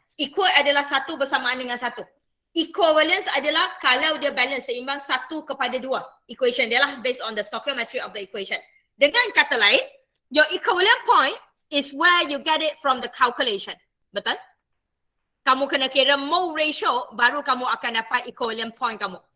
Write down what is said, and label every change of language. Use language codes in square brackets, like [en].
[ms] Equal adalah satu bersamaan dengan satu. Equivalence adalah kalau dia balance seimbang 1:2. Equation dia lah [en] based on the stoichiometry of the equation. [ms] Dengan kata lain, [en] your equivalent point is where you get it from the calculation. Betul? [ms] Kamu kena kira mole ratio, baru kamu akan dapat equivalent point kamu.